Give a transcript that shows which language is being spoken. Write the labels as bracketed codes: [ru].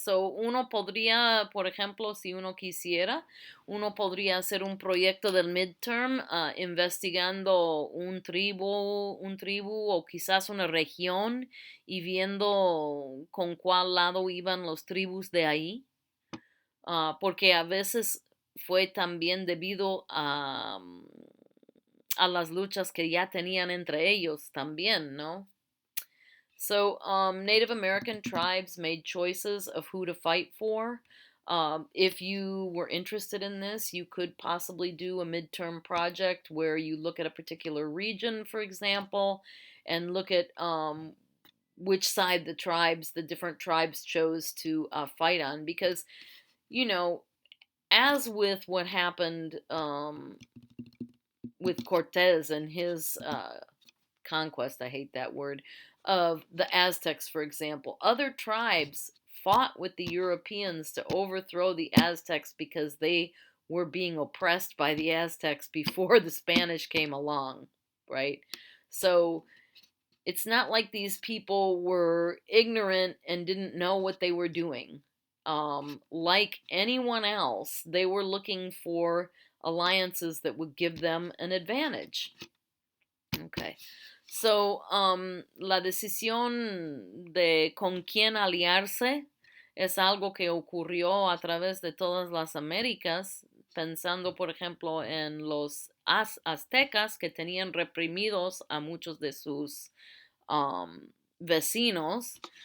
[es] Uno podría, por ejemplo, si uno quisiera, uno podría hacer un proyecto del midterm investigando un tribu o quizás una región y viendo con cuál lado iban los tribus de ahí. Porque a veces fue también debido a las luchas que ya tenían entre ellos también, ¿no? [en] So, Native American tribes made choices of who to fight for. If you were interested in this, you could possibly do a midterm project where you look at a particular region, for example, and look at which side the different tribes chose to fight on. Because, you know, as with what happened with Cortez and his conquest, I hate that word, of the Aztecs, for example. Other tribes fought with the Europeans to overthrow the Aztecs because they were being oppressed by the Aztecs before the Spanish came along, right? So it's not like these people were ignorant and didn't know what they were doing. Like anyone else, they were looking for alliances that would give them an advantage. Okay. [es] So, la decisión de con quién aliarse es algo que ocurrió a través de todas las Américas, pensando, por ejemplo, en los aztecas que tenían reprimidos a muchos de sus vecinos.